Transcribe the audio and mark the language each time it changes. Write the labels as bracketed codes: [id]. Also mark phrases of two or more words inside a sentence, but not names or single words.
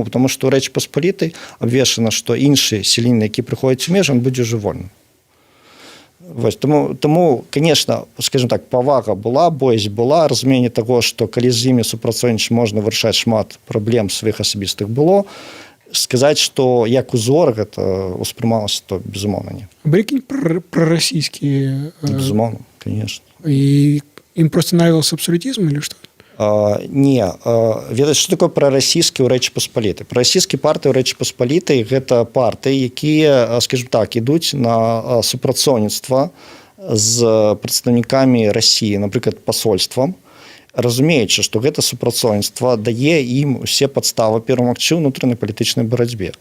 [be] Потому што ў Рэчы Паспалітай абвешчана, што іншы селянін, які прыходзіць у межы, ён будзе ўжо вольны. Вось, тому, [ru] конечно, скажем так, [be] павага была, боязь была, разуменне таго, што калі з імі супрацоўнічаць можна вырашаць шмат праблем сваіх асабістых было. Сказаць, што як узор гэта ўспрымалася, то безумоўна не. [ru] Были пророссийские? [be] Безумоўна, конечно. [ru] И им просто нравился абсолютизм или что? [be] Не, ведаць, што такое прарасійскі ў Рэчы Паспалітай? Прарасійскія партыі ў Рэчы Паспалітай гэта партыі, якія, [ru] скажем так, [be] ідуць на супрацоўніцтва з прадстаўнікамі Расіі, напрыклад, пасольствам, разумеючы, што гэта супрацоўніцтва дае ім усе падставы перамагчы ў ўнутранай палітычнай барацьбе.